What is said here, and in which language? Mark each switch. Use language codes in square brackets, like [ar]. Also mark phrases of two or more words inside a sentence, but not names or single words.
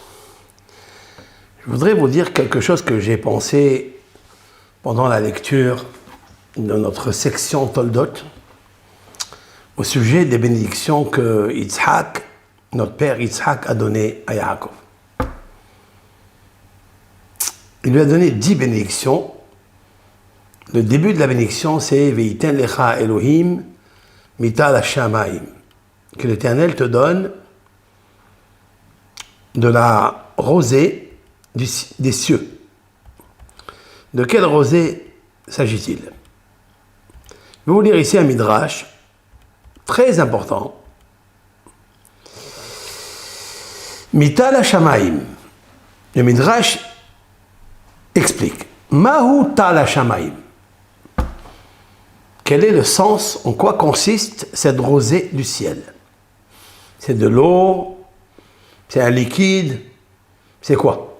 [fr] Je voudrais vous dire quelque chose que j'ai pensé pendant la lecture de notre section Toldot au sujet des bénédictions que Yitzhak, notre père Yitzhak, a données à Yaakov. Il lui a donné 10 bénédictions. Le début de la bénédiction, c'est [he] ויתן לך אלהים מטל השמים. [fr] Que l'Éternel te donne de la rosée des cieux. De quelle rosée s'agit-il? Je vais vous lire ici un midrash très important. [he] מטל השמים. [fr] Le midrash explique. [he] מהו טל השמים. [fr] Quel est le sens, en quoi consiste cette rosée du ciel? C'est de l'eau, c'est un liquide, c'est quoi?